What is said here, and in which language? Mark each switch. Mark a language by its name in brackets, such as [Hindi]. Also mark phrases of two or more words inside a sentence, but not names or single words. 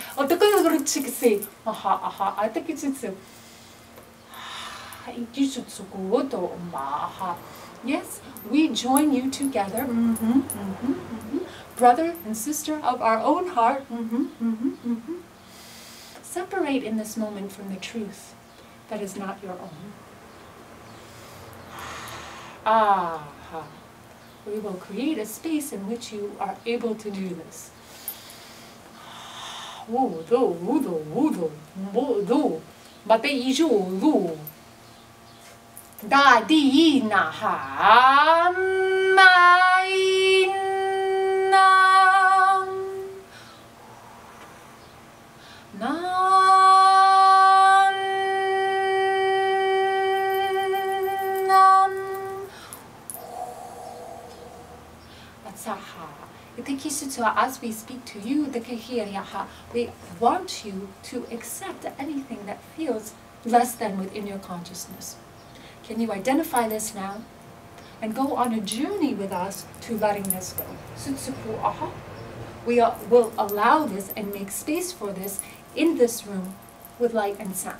[English] Otaka aha, I think it's yes, we join you together, brother and sister of our own heart. Separate in this moment from the truth that is not your own. We will create a space in which you are able to do this. Da di na ha mai nam nam Atsaha. As we speak to you, we want you to accept anything that feels less than within your consciousness. Can you identify this now? And go on a journey with us to letting this go. We will allow this and make space for this in this room with light and sound.